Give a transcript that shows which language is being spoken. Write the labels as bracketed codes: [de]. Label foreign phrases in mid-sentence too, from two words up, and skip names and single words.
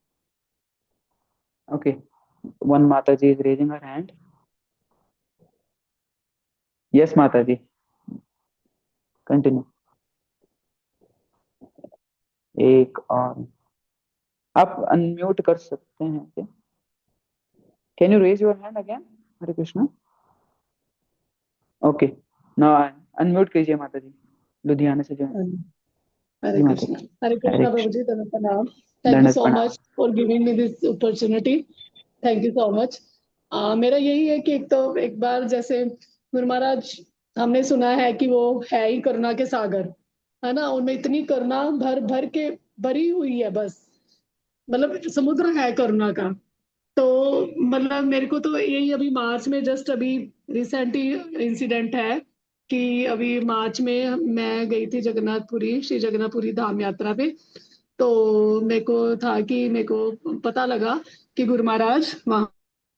[en] okay one [hi] माता जी [en] is raising her hand yes [hi] माता जी कंटिन्यू एक और आप अनम्यूट कर सकते हैं क्या [en] can you raise your hand again [hi] हरे कृष्णा [en] okay now [hi] अनम्यूट कीजिए माता जी लुधियाना से जो है हरे जी माता कृष्णा जी हरे हरे कृष्णा प्रभु कृष्ण जी धन्यवाद प्रणाम [en] thank you [hi] दंडक सो प्रणाम [en] much for giving me this opportunity thank you so much [hi] मेरा यही है कि एक तो एक बार जैसे गुरु महाराज हमने सुना है कि वो है ही करुणा के सागर है ना उनमें इतनी करुणा भर भर के भरी हुई है बस मतलब समुद्र है करुणा का तो मतलब मेरे को तो यही अभी मार्च में जस्ट अभी रिसेंट ही इंसिडेंट है कि अभी मार्च में मैं गई थी जगन्नाथपुरी श्री जगन्नाथपुरी धाम यात्रा पे तो मेरे को था कि मेरे को पता लगा कि गुरु महाराज वहां